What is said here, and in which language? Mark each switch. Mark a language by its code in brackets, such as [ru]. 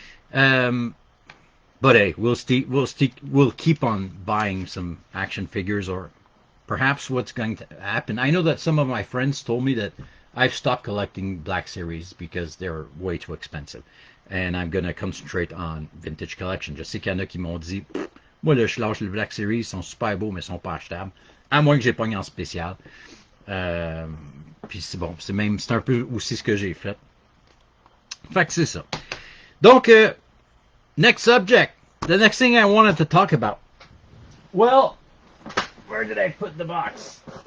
[en] But hey, we'll keep on buying some action figures, or perhaps what's going to happen. I know that some of my friends told me that I've stopped collecting Black Series because they're way too expensive, and I'm going to concentrate on vintage collection. [fr] Je sais qu'il y en a qui m'ont dit, moi là, je lâche les Black Series, ils sont super beaux, mais ils sont pas achetables, à moins que j'ai pogné en spécial. Puis c'est bon, c'est un peu aussi ce que j'ai fait. Fait que c'est ça. Donc, [en] next subject. The next thing I wanted to talk about. Well, where did I put the box?